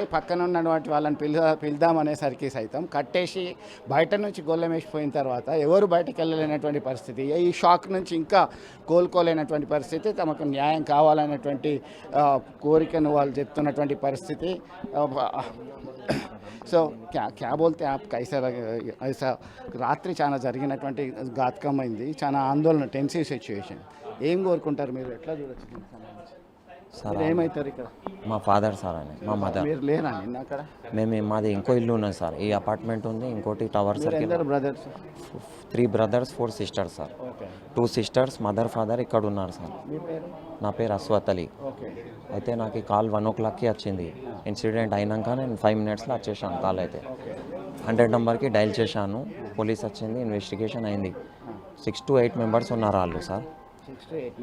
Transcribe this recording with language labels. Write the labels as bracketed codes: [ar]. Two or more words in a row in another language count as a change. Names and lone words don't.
[te] పక్కన ఉన్నటువంటి వాళ్ళని పిలుదామనేసరికి సైతం కట్టేసి బయట నుంచి గొల్లెం వేసిపోయిన తర్వాత ఎవరు బయటకు వెళ్ళలేనటువంటి పరిస్థితి. ఈ షాక్ నుంచి ఇంకా కోలుకోలేనటువంటి పరిస్థితి. తమకు న్యాయం కావాలనేటువంటి కోరికను వాళ్ళు చెప్తున్నటువంటి పరిస్థితి. సో [hi] क्या बोलते आप ऐसा [te] రాత్రి చాలా జరిగినటువంటి ఘాతకమైంది, చాలా ఆందోళన, [en] tensive situation. [te] ఏం కోరుకుంటారు మీరు, ఎట్లా చూడొచ్చు సార్? ఏమవుతారు ఇక్కడ? మా ఫాదర్ సార్ అని, మా మదర్. మీరు లేరా నిన్న అక్కడ? మాది ఇంకో ఇల్లు ఉన్నది సార్. ఈ అపార్ట్మెంట్ ఉంది, ఇంకోటి టవర్ సర్కిల్. బ్రదర్స్? [en] 3 brothers 4 sisters [te] సార్. 2 sisters, మదర్, ఫాదర్ ఇక్కడ ఉన్నారు సార్. నా పేరు అస్వత్ అలీ. అయితే నాకు కాల్ 1 o'clockకి వచ్చింది. ఇన్సిడెంట్ అయినాక నేను 5 minutesలో వచ్చేసాను. కాల్ అయితే 100 నెంబర్కి డైల్ చేశాను. పోలీస్ వచ్చింది, ఇన్వెస్టిగేషన్ అయింది. [en] 6 to 8 members [te] ఉన్నారు వాళ్ళు సార్. 6 to 8